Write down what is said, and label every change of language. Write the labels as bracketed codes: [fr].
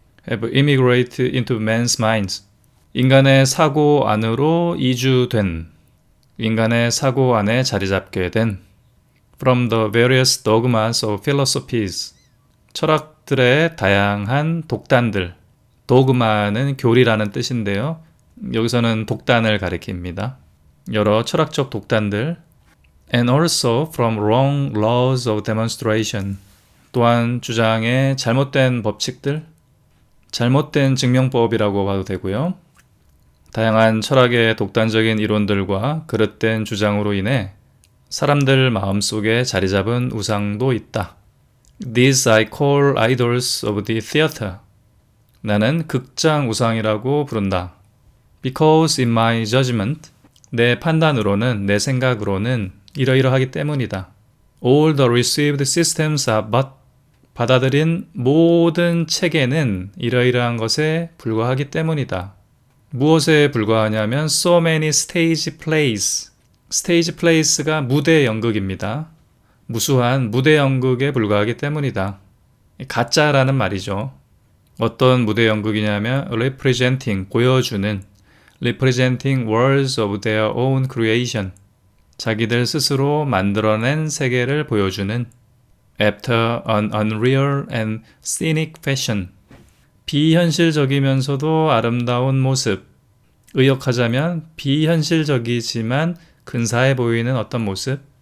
[en] Have immigrated into men's minds. [ko] 인간의 사고 안으로 이주된, 인간의 사고 안에 자리 잡게 된 [en] from the various dogmas of philosophies. [ko] 철학들의 다양한 독단들. 도그마는 교리라는 뜻인데요. 여기서는 독단을 가리킵니다. 여러 철학적 독단들. [en] And also from wrong laws of demonstration. [ko] 또한 주장의 잘못된 법칙들, 잘못된 증명법이라고 봐도 되고요. 다양한 철학의 독단적인 이론들과 그릇된 주장으로 인해 사람들 마음속에 자리 잡은 우상도 있다. [en] These I call idols of the theater. [ko] 나는 극장 우상이라고 부른다. [en] Because in my judgment, [ko] 내 판단으로는, 내 생각으로는 이러이러하기 때문이다. [en] All the received systems are but, [ko] 받아들인 모든 체계는 이러이러한 것에 불과하기 때문이다. 무엇에 불과하냐면 [en] so many stage plays. [ko] 스테이지 플레이스가 무대 연극입니다. 무수한 무대 연극에 불과하기 때문이다. 가짜라는 말이죠. 어떤 무대 연극이냐면 representing, 보여주는, [en] representing worlds of their own creation, [ko] 자기들 스스로 만들어낸 세계를 보여주는 [en] after an unreal and scenic fashion, [ko] 비현실적이면서도 아름다운 모습, 의역하자면 비현실적이지만 근사해 보이는 어떤 모습,